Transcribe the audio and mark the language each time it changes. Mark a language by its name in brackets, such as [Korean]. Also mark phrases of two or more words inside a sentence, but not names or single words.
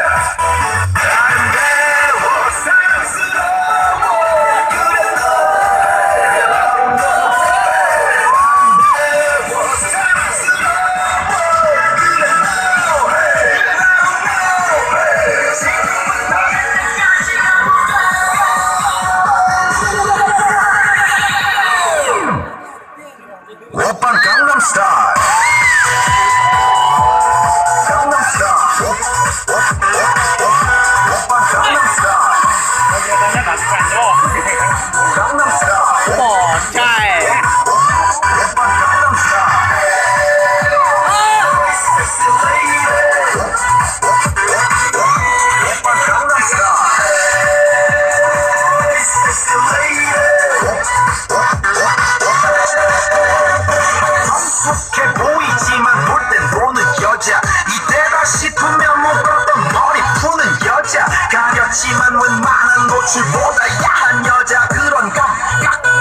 [Korean] 아름다워 사랑스러워 그래 너 아름다워 사랑스러워 그래 너 지금은 너에게까지 오빤 강남 스타일. 강남 스타일. 오빤 강남 스타일. 강남 스타일. bỏ trai. 오빤 강남 스타일. [English] Sexy lady. [Korean] 오빤 강남 스타일. [English] Sexy lady. [Korean] 성숙해 보이지만 볼 땐 노는 여자, 이때다 싶으면 묶었던 머리 푸는 여자, 가렸지만 웬만한 노출보다 야한 여자, 그런 건